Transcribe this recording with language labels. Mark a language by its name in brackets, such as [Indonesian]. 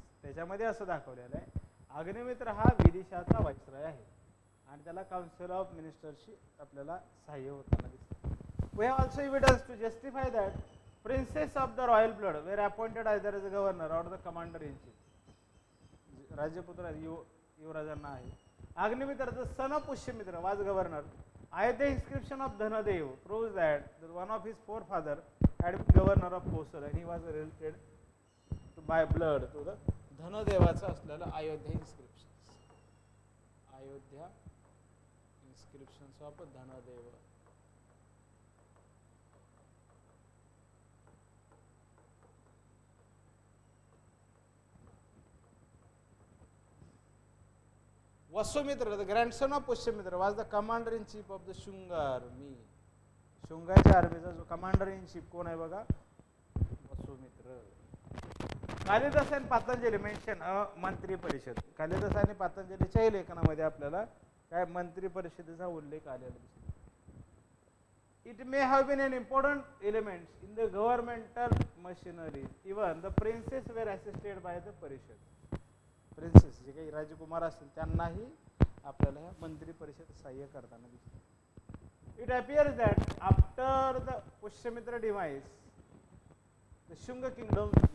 [Marathi] त्याच्यामध्ये असं दाखवलेलं आहे अग्निमित्र हा विदिशाचा वायसराय आहे आणि त्याला काउन्सिल ऑफ मिनिस्टरशी आपल्याला सहाय्य होताना दिसतं. [English] We have also evidence to justify that princes of the royal blood were appointed either as a governor or the commander in chief. [Marathi] राज्यपुत्र युवराजांना आहे. [English] Agnimitra the son of Pushyamitra was governor. Ayodhya inscription of Dhanadev proves that one of his forefathers had been governor of Kosal and he was related by blood to the [Marathi] धनदेवाचं असलेलं Ayodhya inscriptions. [English] Ayodhya inscriptions of Dhanadev. Vasumitra the grandson of Pushyamitra was the commander in chief of the Shunga army. [Marathi] शुंगाच्या आर्मीचा जो commander in chief कोण आहे बघा, वसुमित्र. कालिदास आणि पातंजली mention मंत्री परिषद. कालिदास आणि पातंजलीच्याही लेखनामध्ये आपल्याला काय मंत्री परिषदेचा उल्लेख आलेला दिसतो. [English] It may have been an important elements in the governmental machinery. Even the princes were assisted by the parishad. [Marathi] प्रिन्सेस जे काही राजकुमार असतील त्यांनाही आपल्याला ह्या मंत्री परिषद सहाय्य करताना दिसते. [English] It appears that after the Pushyamitra device the Shunga kingdom.